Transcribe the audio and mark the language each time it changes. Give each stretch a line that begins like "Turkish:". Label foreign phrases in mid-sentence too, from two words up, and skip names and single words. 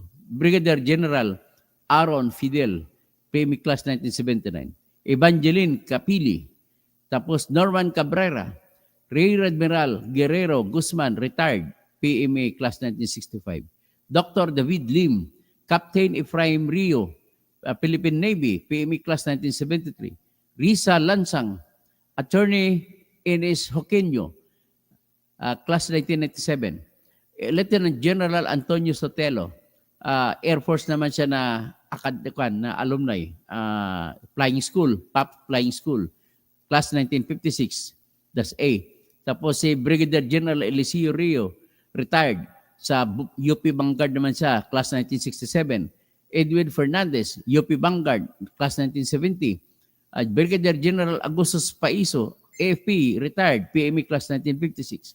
Filipino: Brigadier General Aaron Fidel, PMA Class 1979. Evangeline Capili, tapos Norman Cabrera, Rear Admiral Guerrero Guzman, retired, PMA Class 1965. Dr. David Lim, Captain Efraim Rio, Philippine Navy, PMA Class 1973. Risa Lansang, Attorney Ines Joaquino, Class 1997. Lieutenant General Antonio Sotelo, Air Force naman siya na alumni, Flying School, PAP Flying School, Class 1956.
English: That's A.
Filipino: Tapos si Brigadier General Eliseo Rio, retired, sa UP Vanguard naman siya, Class 1967. Edwin Fernandez, UP Vanguard, Class 1970. Brigadier General Agustus Paiso, AFP, retired, PMA Class 1956.